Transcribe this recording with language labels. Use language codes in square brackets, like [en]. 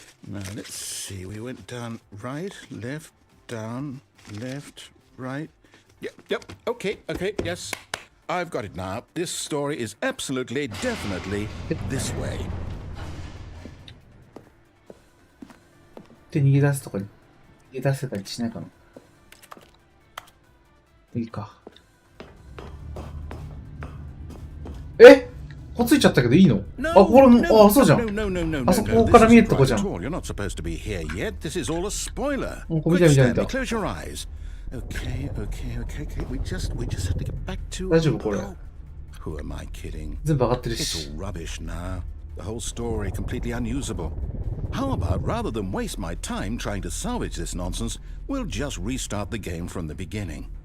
[en] Now, let's see. We went down right, left, down, left, right. Yep, okay, yes. I've got it now. This story is absolutely, definitely this way. [ja] で、逃げ出すとか、逃げ出せたりしないかな。いいか。こついちゃったけどいいの？あ、これも、あ、そうじゃん。あそこから見えるとこじゃん。 [en] You're not supposed to be here yet. This is all a spoiler. [ja] もう見た見た見た。 [en] Close your eyes. Okay. We just have to get back to... [ja] 大丈夫これ。 [en] Who am I kidding? [ja] 全部上がってる [en] It's [ja] し。 [en] all rubbish now. The whole story completely unusable. How about rather than waste my time trying to salvage this nonsense, we'll just restart the game from the beginning.